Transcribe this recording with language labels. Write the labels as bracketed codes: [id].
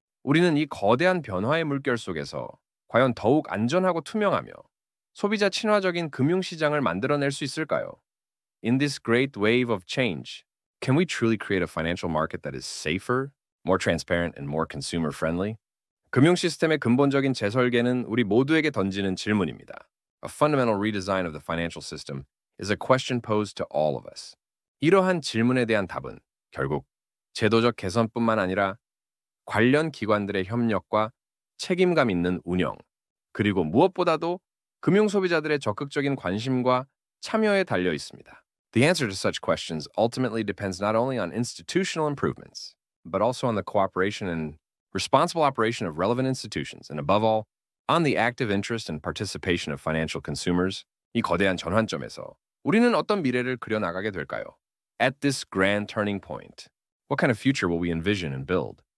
[ko] 우리는 이 거대한 변화의 물결 속에서 과연 더욱 안전하고 투명하며 소비자 친화적인 금융시장을 만들어낼 수 있을까요? [en] In this great wave of change, can we truly create a financial market that is safer, more transparent, and more consumer-friendly? [ko] 금융 시스템의 근본적인 재설계는 우리 모두에게 던지는 질문입니다. [en] A fundamental redesign of the financial system is a question posed to all of us. [ko] 이러한 질문에 대한 답은 결국 제도적 개선뿐만 아니라 관련 기관들의 협력과 책임감 있는 운영, 그리고 무엇보다도 금융 소비자들의 적극적인 관심과 참여에 달려 있습니다. [en] The answer to such questions ultimately depends not only on institutional improvements, but also on the cooperation and responsible operation of relevant institutions, and above all, on the active interest and participation of financial consumers. 이 거대한 전환점에서 우리는 어떤 미래를 그려나가게 될까요? At this grand turning point, what kind of future will we envision and build?